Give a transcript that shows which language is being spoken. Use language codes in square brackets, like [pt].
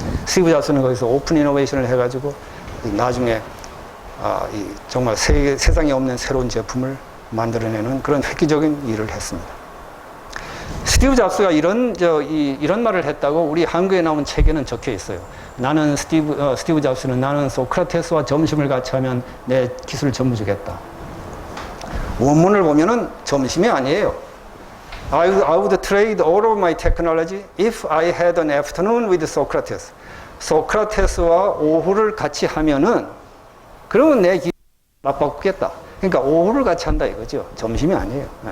[ko] 스티브 잡스는 거기서 오픈 이노베이션을 해가지고 나중에 정말 세상에 없는 새로운 제품을 만들어내는 그런 획기적인 일을 했습니다. 스티브 잡스가 이런 말을 했다고 우리 한국에 나온 책에는 적혀 있어요. 스티브 잡스는 나는 소크라테스와 점심을 같이 하면 내 기술을 전부 주겠다. 원문을 보면은 점심이 아니에요. [en] I would trade all of my technology if I had an afternoon with Socrates. [ko] 소크라테스와 오후를 같이 하면은 그러면 내 기술을 맞바꾸겠다. 그러니까 오후를 같이 한다 이거죠. 점심이 아니에요.